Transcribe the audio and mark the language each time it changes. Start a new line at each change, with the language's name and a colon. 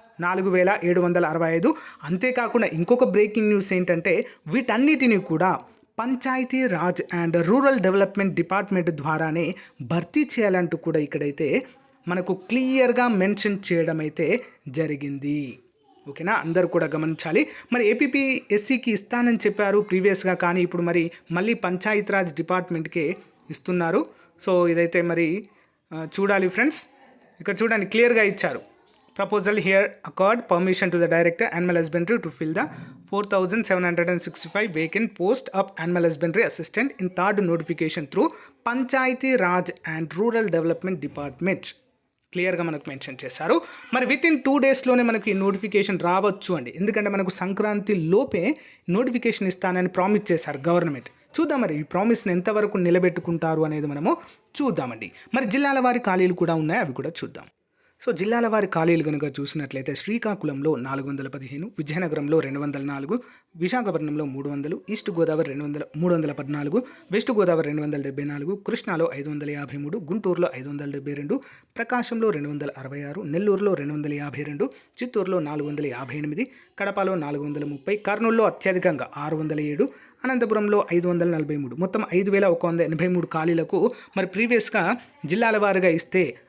Telugu: 4765. అంతేకాకుండా ఇంకొక breaking news ఏంటంటే, వీటన్నిటిని కూడా panchayat Raj and rural development department ద్వారానే భర్తీ చేయాలంటూ కూడా ఇక్కడైతే మనకు క్లియర్గా మెన్షన్ చేయడం అయితే జరిగింది. ఓకేనా? అందరూ కూడా గమనించాలి. మరి ఏపీఎస్సికి ఇస్తానని చెప్పారు ప్రీవియస్గా, కానీ ఇప్పుడు మళ్ళీ పంచాయతీ రాజ్ డిపార్ట్మెంట్కే ఇస్తున్నారు. సో ఇదైతే చూడాలి ఫ్రెండ్స్. ఇక్కడ చూడండి, క్లియర్గా ఇచ్చారు.
English: Proposal here accord permission to the Director Animal Husbandry to fill the 4765 vacant post of Animal Husbandry Assistant in third notification through Panchayati Raj and Rural Development Department.
Telugu: క్లియర్గా మనకు మెన్షన్ చేశారు. మరి వితిన్ 2 డేస్లోనే మనకి నోటిఫికేషన్ రావచ్చు అండి. ఎందుకంటే మనకు సంక్రాంతి లోపే నోటిఫికేషన్ ఇస్తానని ప్రామిస్ చేశారు గవర్నమెంట్. చూద్దాం మరి ఈ ప్రామిస్ని ఎంతవరకు నిలబెట్టుకుంటారు అనేది మనము చూద్దామండి. మరి జిల్లాల వారి ఖాళీలు కూడా ఉన్నాయి, అవి కూడా చూద్దాం. సో జిల్లాల వారి ఖాళీలు కనుక చూసినట్లయితే శ్రీకాకుళంలో 415, విజయనగరంలో 204, విశాఖపట్నంలో 300, ఈస్ట్ గోదావరి 314, వెస్ట్ గోదావరి 274, కృష్ణాలో 553, గుంటూరులో 572, ప్రకాశంలో 266, నెల్లూరులో 252, చిత్తూరులో 458, కడపలో 430, కర్నూలులో అత్యధికంగా 607, అనంతపురంలో 543, మొత్తం 5183 ఖాళీలకు మరి ప్రీవియస్గా జిల్లాల వారీగా ఇస్తే